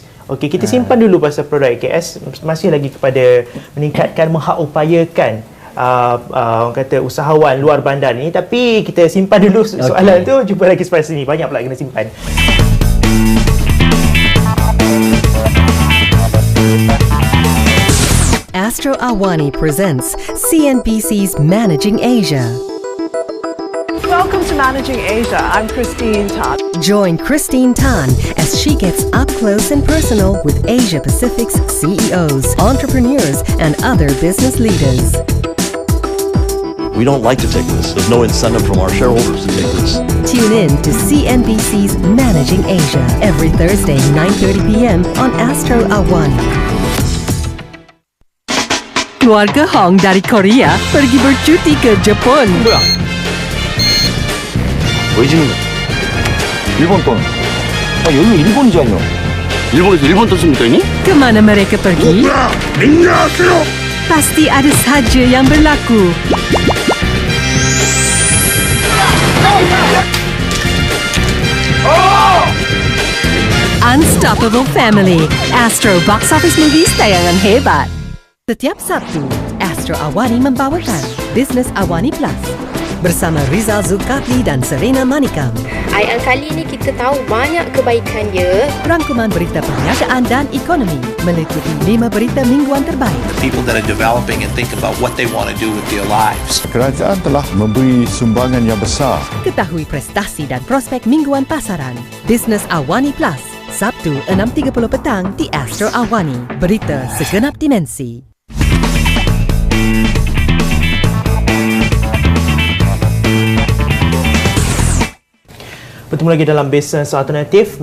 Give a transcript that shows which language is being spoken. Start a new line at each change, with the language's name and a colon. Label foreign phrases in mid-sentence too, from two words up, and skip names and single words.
Malay: Kita simpan dulu pasal produk IKS, masih lagi kepada meningkatkan, menghaupayakan orang kata usahawan luar bandar ni. Tapi kita simpan dulu soalan tu, jumpa lagi selepas sini. Banyak pula kena simpan.
English: Astro Awani presents CNBC's Managing Asia. Welcome to Managing Asia. I'm Christine Tan. Join Christine Tan as she gets up close and personal with Asia Pacific's CEOs, entrepreneurs, and other business leaders. We don't like to take this. There's no incentive from our shareholders to take this. Tune in to CNBC's Managing Asia every Thursday 9:30 p.m. on Astro Awani.
Malay: Keluarga Hong dari Korea pergi bercuti ke Jepun.
Korean: 보이지는 일본 돈. 여기 일본이잖아요. 일본에서 일본 돈 씁니까 이미?
Malay: Kemana mereka pergi? Pasti ada saja yang berlaku. Unstoppable Family, Astro Box Office Movies tayangan hebat. Setiap Sabtu, Astro Awani membawakan Business Awani Plus bersama Rizal Zulkifli dan Serena Manikam. Yang kali ni kita tahu banyak kebaikan dia. Rangkuman berita perniagaan dan ekonomi meliputi 5 berita mingguan terbaik.
English: People that are developing and think about what they want to do with their lives.
Malay: kerajaan telah memberi sumbangan yang besar. Ketahui prestasi dan prospek mingguan pasaran. Business Awani Plus, Sabtu 6.30 petang di Astro Awani. Berita segenap dimensi. Bertemu lagi dalam Bisnes Alternatif.